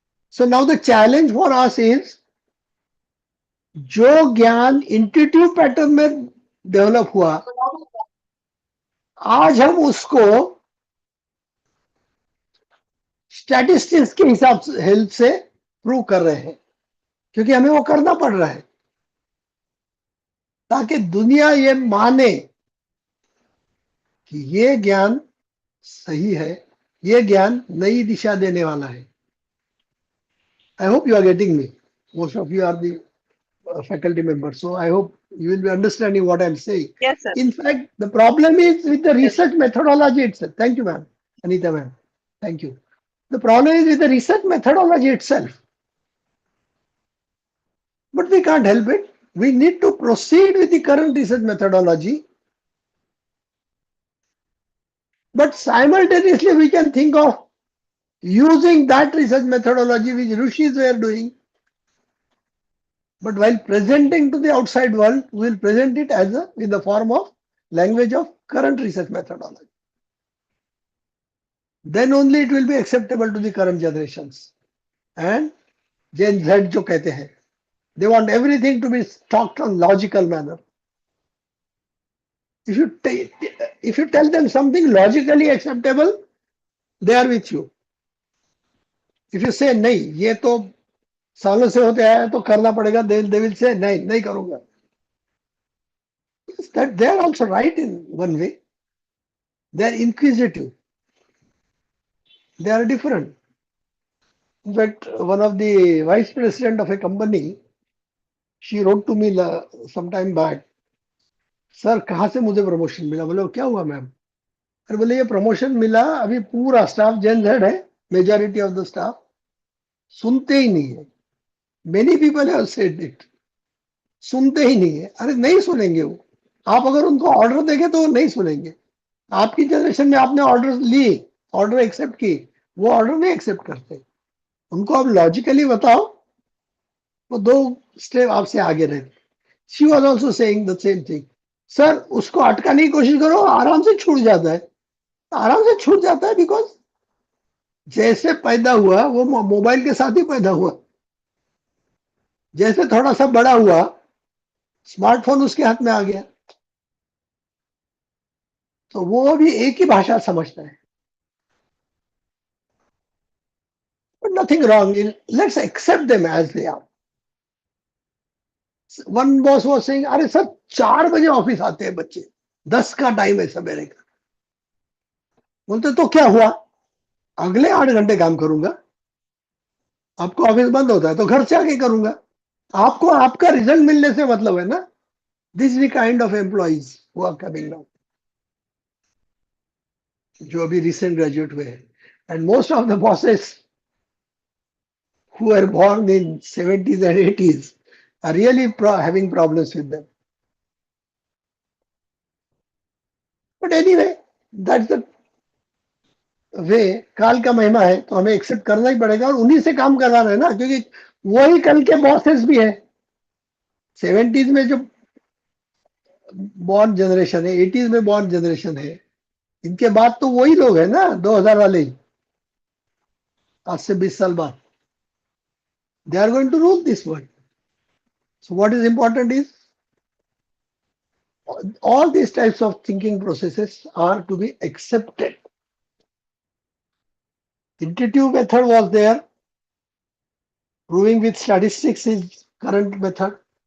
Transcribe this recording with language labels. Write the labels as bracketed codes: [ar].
[en] so now the challenge for us is, [hi] जो ज्ञान intuitive pattern में डेवलप हुआ, आज हम उसको स्टैटिस्टिक्स के हिसाब से हेल्प से प्रूव कर रहे हैं, क्योंकि हमें वो करना पड़ रहा है ताकि दुनिया ये माने कि ये ज्ञान सही है, ये ज्ञान नई दिशा देने वाला है. [en] I hope you are getting me. Most of you are the faculty members, so I hope you will be understanding what I'm saying. Yes, sir. In fact, the problem is with the research methodology itself. Thank you, ma'am. Anita, ma'am. Thank you. The problem is with the research methodology itself. But we can't help it. We need to proceed with the current research methodology. But simultaneously, we can think of using that research methodology which rishis were doing. But while presenting to the outside world, we will present it as in the form of language of current research methodology. Then only it will be acceptable to the current generations. And Gen Z [hi] जो कहते हैं, [en] they want everything to be talked on logical manner. If you tell them something logically acceptable, they are with you. If you say [hi] नहीं, ये तो सालों से होते आया तो करना पड़ेगा, [en] they will say [hi] नहीं करूंगा. [en] That they are also right in one way. They are inquisitive. They are different. In fact, one of the vice president of a company, she wrote to me some time back, [hi] sir कहाँ से मुझे promotion मिला. बोले क्या हुआ ma'am. अरे बोले ये प्रमोशन मिला, अभी पूरा स्टाफ जेन जेड है, [en] majority of the staff [hi] सुनते ही नहीं है. [en] many people have said it, [hi] सुनते ही नहीं है. अरे नहीं सुनेंगे वो, आप अगर उनको ऑर्डर देंगे तो वो नहीं सुनेंगे. आपकी जनरेशन में आपने ऑर्डर ली, ऑर्डर एक्सेप्ट की, वो ऑर्डर नहीं एक्सेप्ट करते. उनको आप लॉजिकली बताओ, वो 2 स्टेप आपसे आगे रहते. [en] She was also saying the same thing. [hi] Sir उसको अटकाने की कोशिश करो, आराम से छूट जाता है. आराम से छूट जाता है बिकॉज जैसे पैदा हुआ वो मोबाइल के साथ ही पैदा हुआ. जैसे थोड़ा सा बड़ा हुआ, स्मार्टफोन उसके हाथ में आ गया, तो वो भी एक ही भाषा समझता है. [en] nothing wrong in, let's accept them as they are. One boss was saying, [hi] अरे सर 4 बजे ऑफिस आते हैं बच्चे, 10 का टाइम है सवेरे का. बोलते तो क्या हुआ, अगले 8 घंटे काम करूंगा, आपको ऑफिस बंद होता है तो घर से आके करूंगा, आपको आपका रिजल्ट मिलने से मतलब है ना. [en] this is the kind of employees who are coming now, [hi] जो अभी रिसेंट ग्रेजुएट हुए हैं. [en] And most of the bosses who were born in 70s and 80s are really having problems with them. But anyway, that's the way. [hi] काल का महिमा है तो हमें एक्सेप्ट करना ही पड़ेगा और उन्हीं से काम करवाना है ना, क्योंकि वही कल के बॉसेस भी है. 70s में जो बॉर्न जनरेशन है, 80s में बॉर्न जनरेशन है, इनके बाद तो वही लोग है ना 2000 वाले ही, आज से 20 साल बाद. [en] They are going to rule this world. So what is important is all these types of thinking processes are to be accepted. Intuitive method was there. Proving with statistics is current method.